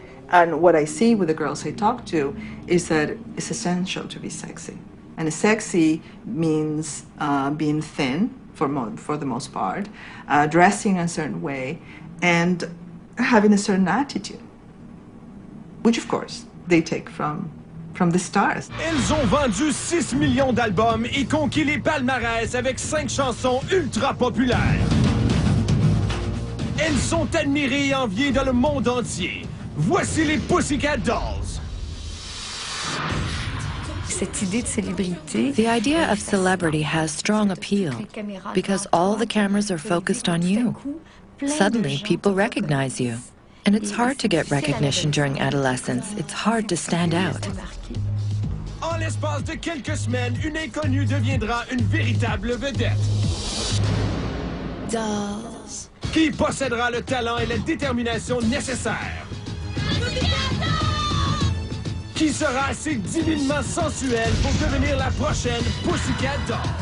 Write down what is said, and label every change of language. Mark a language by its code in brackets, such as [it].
[en] And what I see with the girls I talk to is that it's essential to be sexy. And sexy means being thin, for the most part, dressing a certain way, and having a certain attitude, which, of course, they take from the stars. [fr] Elles ont vendu 6 millions d'albums et conquis les palmarès avec 5 chansons ultra populaires. Elles sont admirées et enviées dans le monde entier. Voici les Pussycat Dolls. Cette idée de célébrité. [en] The idea of celebrity has strong appeal because all the cameras are focused on you. Suddenly, people recognize you. And it's hard to get recognition during adolescence. It's hard to stand out. [fr] En l'espace de quelques semaines, une inconnue deviendra une véritable vedette. Dolls. Qui possédera le talent et la détermination nécessaires. Qui sera assez divinement sensuelle pour devenir la prochaine Pussycat Doll.